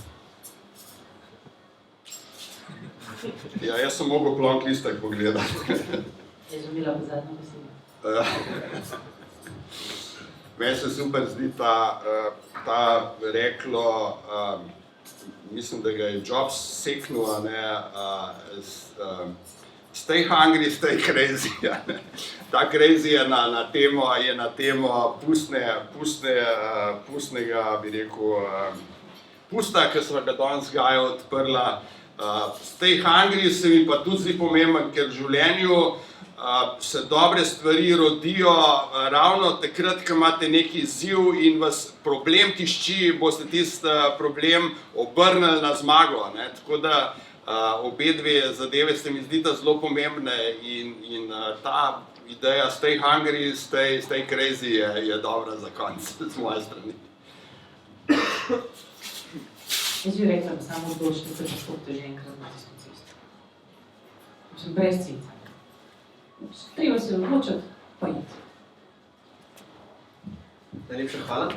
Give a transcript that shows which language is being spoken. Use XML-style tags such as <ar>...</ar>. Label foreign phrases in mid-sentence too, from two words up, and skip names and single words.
<sl>Ja, jaz sem mogel plonk listek pogledati. Je že bila zadnja beseda. Meni se super zdi ta reklo, mislim, da ga je Jobs seknil,</sl> <en>stay hungry, stay crazy.</en> <sl>Ta crazy je na temo pustnega, bi rekel, pusta, ki smo ga danes Gaja odprla.</sl> <en>Stay hungry</en> <sl>se mi pa tudi zdi pomemben, ker v življenju se dobre stvari rodijo ravno takrat, ko imate neki izziv in vas problem tišči, boste tisti problem obrnili na zmago. Tako da obe dve zadeve se mi zdita zelo pomembne in ta ideja</sl> <en>stay hungry, stay crazy</en> <sl>je dobra za konec z moje strani. Jaz bi rekla, da samo odločite, da se postopite že enkrat na tisto cesto. Brez cica. Treba se odločiti, pa iti. Najlepša hvala.</sl>